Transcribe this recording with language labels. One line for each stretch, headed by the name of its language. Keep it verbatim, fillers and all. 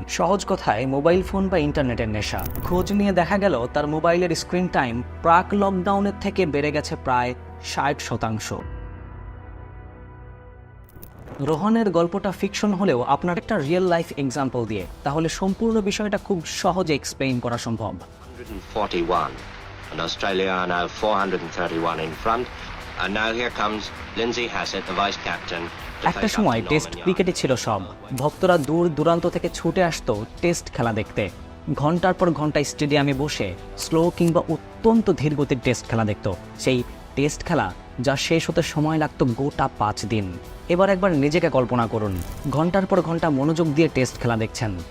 Bangla: সহজ কথায় mobile phone বা ইন্টারনেটের নেশা। খোঁজ নিয়ে দেখা গেল তার মোবাইলের স্ক্রিন টাইম প্রাক লকডাউনের থেকে বেড়ে গেছে প্রায় ষাট শতাংশ। রোহানের গল্পটা ফিকশন হলেও আপনার একটা রিয়েল লাইফ এক্সাম্পল দিয়ে, তাহলে সম্পূর্ণ বিষয়টা খুব সহজে এক্সপ্লেইন করা সম্ভব।
English: one forty-one and Australia are now four thirty-one in front, and now here comes Lindsay Hassett, the vice captain.
Bangla: একটা সময় টেস্ট ক্রিকেটে ছিল সব, ভক্তরা দূর দূরান্ত থেকে ছুটে আসতো টেস্ট খেলা দেখতে। ঘন্টার পর ঘন্টা স্টেডিয়ামে বসে স্লো কিংবা অত্যন্ত ধীর গতির টেস্ট খেলা দেখত। সেই টেস্ট খেলা যা শেষ হতে সময় লাগতো গোটা পাঁচ দিন। এবার একবার নিজেকে কল্পনা করুন, ঘন্টার পর ঘন্টা মনোযোগ দিয়ে টেস্ট খেলা দেখছেন।